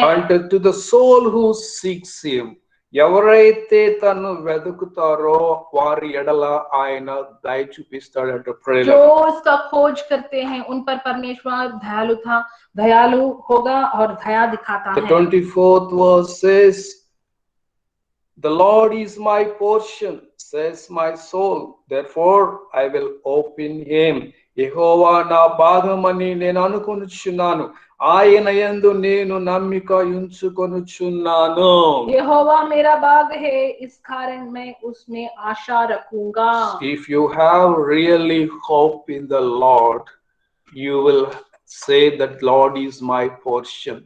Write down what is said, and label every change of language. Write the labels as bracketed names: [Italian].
[English] And to the soul who seeks him, [Telugu] ఎవరైతే తను వెతుకుతారో వారి ఎడల ఆయన దయ చూపిస్తాడంట [Hindi] जो [Telugu] ప్రియులారా. [Hindi] उसका खोज करते हैं, उन पर परमेश्वर दयालु होगा और दया दिखाता [English] The [Hindi] है। [English] 24th verse says, the Lord is my portion, says my soul, therefore I will hope in him. [Telugu] యెహోవా నా భాగమని నేను అనుకొనుచున్నాను, ఆయన యందు నేను నమ్మిక ఉంచుకొనుచున్నాను. [Hindi] यहोवा मेरा बाग है, इस कारण मैं उसमें आशा रखूंगा। [English] If you have really hope in the Lord, you will say that Lord is my portion.